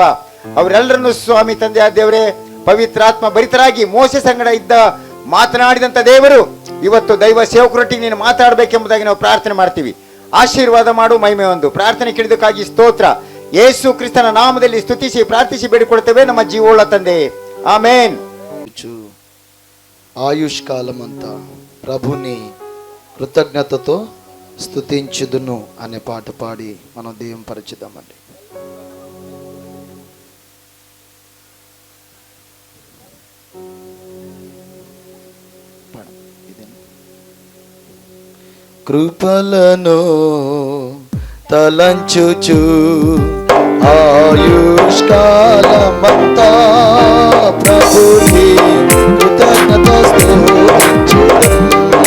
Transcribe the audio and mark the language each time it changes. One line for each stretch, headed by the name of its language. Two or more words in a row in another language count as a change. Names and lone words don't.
Kannada: ಅವರೆಲ್ಲರನ್ನು ಸ್ವಾಮಿ ತಂದೆಯಾದ ದೇವರೇ ಪವಿತ್ರಾತ್ಮ ಭರಿತರಾಗಿ ಮೋಸೆ ಸಂಗಡ ಇದ್ದ ಮಾತನಾಡಿದಂತ ದೇವರು ಇವತ್ತು ದೈವ ಸೇವಕರೊಟ್ಟಿಗೆ ನೀನು ಮಾತಾಡಬೇಕೆಂಬುದಾಗಿ ನಾವು ಪ್ರಾರ್ಥನೆ ಮಾಡ್ತೀವಿ. ಆಶೀರ್ವಾದ ಮಾಡು. ಮಹಿಮೆ ಒಂದು ಪ್ರಾರ್ಥನೆ ಕೇಳಿದಕ್ಕಾಗಿ ಸ್ತೋತ್ರ. ಯೇಸು ಕ್ರಿಸ್ತನ ನಾಮದಲ್ಲಿ ಸ್ತುತಿಸಿ ಪ್ರಾರ್ಥಿಸಿ ಬೇಡಿಕೊಳ್ತೇವೆ ನಮ್ಮ ಜೀವೋಳ ತಂದೆ,
Telugu: ఆమేన్. ఆయుష్కాలమంతా ప్రభుని కృతజ్ఞతతో స్తుతించుదును అనే పాట పాడి మనం దేవుని పరిచిద్దామండి. కృపలను తలంచుచు ఆయుష్కాలమంతా ప్రభుని కృతజ్ఞత స్తుతించుదును.